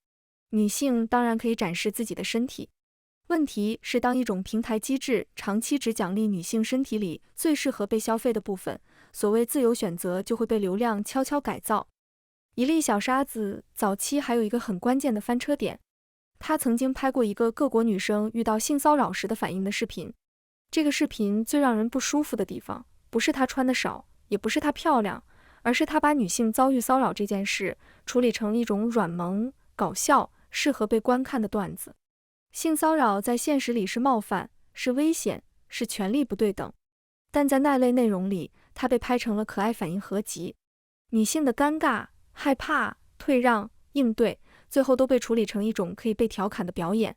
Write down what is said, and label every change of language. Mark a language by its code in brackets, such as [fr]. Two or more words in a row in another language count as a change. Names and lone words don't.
[zh] 女性當然可以展示自己的身體，問題是當一種平台機制長期只獎勵女性身體裡最適合被消費的部分，所謂自由選擇就會被流量悄悄改造。一粒小沙子早期還有一個很關鍵的翻車點，她曾經拍過一個各國女生遇到性騷擾時的反應的視頻。這個視頻最讓人不舒服的地方，不是她穿得少，也不是她漂亮，而是她把女性遭遇騷擾這件事處理成一種軟萌、搞笑、適合被觀看的段子。性騷擾在現實裡是冒犯，是危險，是權力不對等，但在那類內容裡，它被拍成了可愛反應合集。女性的尷尬、害怕、退讓、應對，最後都被處理成一種可以被調侃的表演。